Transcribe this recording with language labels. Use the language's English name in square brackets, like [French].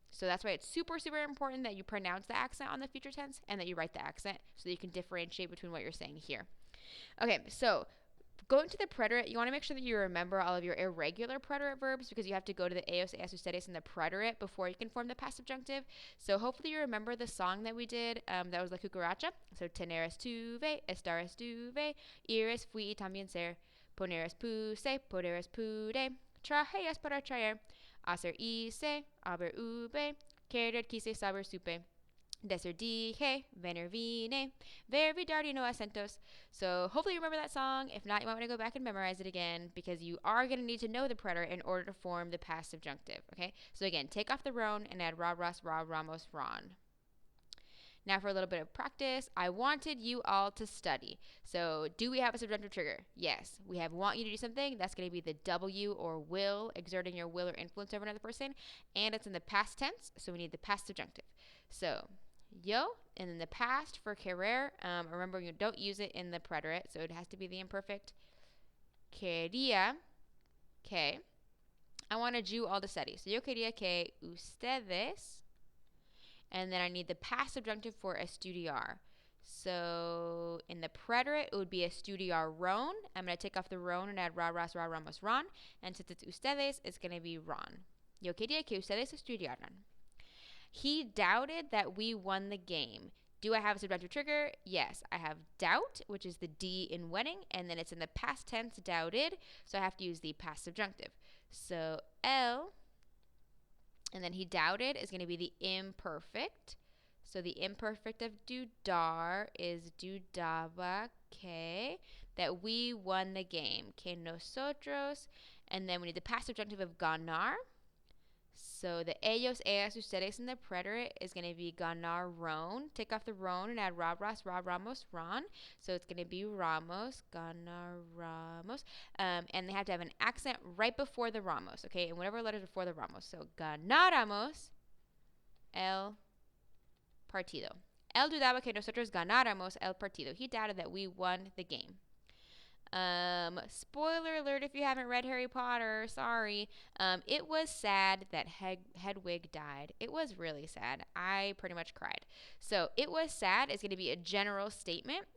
[English] So that's why it's super, super important that you pronounce the accent on the future tense and that you write the accent so that you can differentiate between what you're saying here. Okay, so going to the preterite, you want to make sure that you remember all of your irregular preterite verbs because you have to go to the ellos, ellas, ustedes, and the preterite before you can form the past subjunctive. So hopefully you remember the song that we did. That was La Cucaracha. [Spanish] So tener estuve, estar estuve, ir es fui, también ser, poner es puse, poder es pude, traje es para traer, hacer hice, haber hube, querer quise, saber supe. Desert dije, venir vine, ver vidar no acentos. [English] So hopefully you remember that song. If not, you might want to go back and memorize it again because you are going to need to know the preterite in order to form the past subjunctive. Okay. So again, take off the ron and add ra, ras, ra, ramos, ron. Now for a little bit of practice, I wanted you all to study. So do we have a subjunctive trigger? Yes. We have want you to do something. That's going to be the W or will, exerting your will or influence over another person. And it's in the past tense, so we need the past subjunctive. So yo, and in the past for querer, remember you don't use it in the preterite, so it has to be the imperfect. [Spanish] Quería que. [English] I wanted you all to study. So [Spanish] yo quería que ustedes, [English] and then I need the past subjunctive for estudiar. So in the preterite, it would be estudiaron. I'm going to take off the ron and add ra, ras, ra, ramos, ron. And since it's ustedes, it's going to be ron. [Spanish] Yo quería que ustedes estudiaran. [English] He doubted that we won the game. Do I have a subjunctive trigger? Yes, I have doubt, which is the D in wedding, and then it's in the past tense, doubted, so I have to use the past subjunctive. So él, and then he doubted is going to be the imperfect. So the imperfect of dudar is [Spanish] dudaba que, [English] that we won the game. [Spanish] Que nosotros, [English] and then we need the past subjunctive of ganar. So the ellos, ellas, ustedes in the preterite is going to be ganaron. Take off the ron and add ra, ras, ra, ramos, ron. So it's going to be ramos, ganaramos. And they have to have an accent right before the ramos, okay? And whatever letters before the ramos. [Spanish] So ganáramos el partido. Él dudaba que nosotros ganáramos el partido. [English] He doubted that we won the game. Spoiler alert if you haven't read Harry Potter, sorry. It was sad that Hedwig died. It was really sad. I pretty much cried. So it was sad is going to be a general statement.